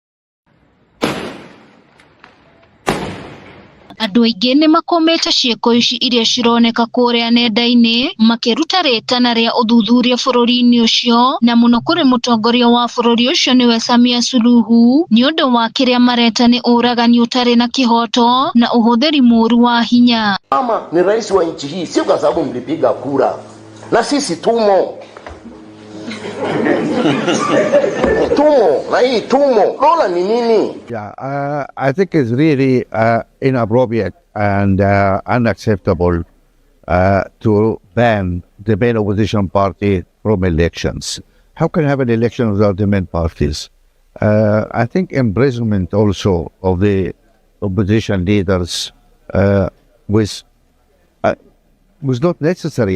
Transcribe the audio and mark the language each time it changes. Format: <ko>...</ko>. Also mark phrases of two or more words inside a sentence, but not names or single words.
<ki>Andũ aingĩ nĩ makomete ciĩko ici iria cironeka kũrĩa nenda-inĩ, makĩruta rĩtana rĩa ũthuthuria bũrũri-inĩ ũcio, na mũno kũrĩ mũtongoria wa bũrũri ũcio nĩwe Samia Suluhu, nĩ ũndũ wa kĩrĩa mareta nĩ ũragani ũtarĩ na kĩhoto na ũhũthĩri mũũru wa hinya.</ki> <sw>Mama ni rais wa nchi hii, sio kwa sababu mlipiga kura, na sisi tumo. Dola ni nini?</sw> <en>Yeah, I think it's really inappropriate and unacceptable to ban the main opposition party from elections. How can you have an election without the main parties? I think imprisonment also of the opposition leaders was not necessary.</en>